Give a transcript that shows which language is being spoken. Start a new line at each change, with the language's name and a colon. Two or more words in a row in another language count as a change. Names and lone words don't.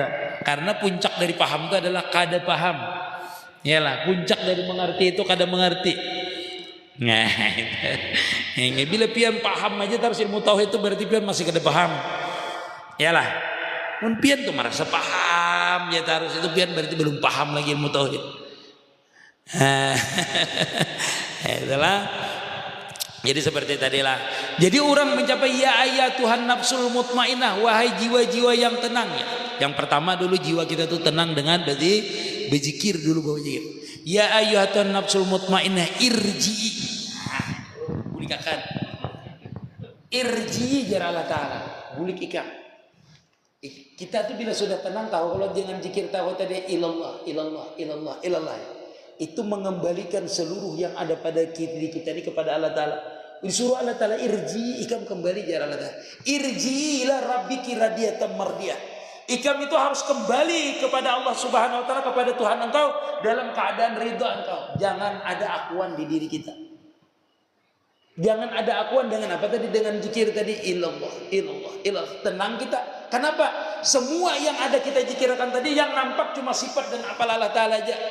Banjar: Karena puncak dari paham itu adalah kada paham. Yalah, puncak dari mengerti itu kada mengerti. Nah, bila pian paham aja terus ilmu tauhid itu berarti pian masih kada paham. Yalah, mun pian tuh merasa paham ya terus itu pian berarti belum paham lagi ilmu tauhid.
Indonesian: Itulah. Jadi seperti tadilah. Jadi orang mencapai ya ayat Tuhan
Arabic: nafsul mutmainah,
Indonesian: wahai jiwa-jiwa yang tenang ya. Yang pertama dulu jiwa kita tuh tenang dengan berarti berzikir dulu bawa zikir.
Arabic: Ya ayyuhatan nafsul mutmainnah irji'i.
Banjar: Bulik akan. Irji'i jar Allah Ta'ala. Bulik ikan.
Indonesian: Kita tuh bila sudah tenang tahu kalau jangan zikir tahu tadi
Arabic: ilallah, ilallah, ilallah, ilallah.
Indonesian: Itu mengembalikan seluruh yang ada pada diri kita ini kepada Allah Ta'ala.
Banjar: Disuruh Allah Ta'ala irji'i ikam kembali jar Allah Ta'ala.
Arabic: Irji'i ila rabbiki radiyatan mardiyah.
Banjar: Ikam itu harus kembali kepada Allah
Arabic: Subhanahu wa Ta'ala,
Banjar: kepada Tuhan engkau dalam keadaan ridha engkau.
Indonesian: Jangan ada akuan di diri kita. Jangan ada akuan dengan apa tadi? Dengan zikir tadi
Arabic: ilallah, ilallah, ilallah.
Indonesian: Tenang kita. Kenapa? Semua yang ada kita zikirkan tadi yang nampak cuma sifat dan apal Allah Ta'ala aja.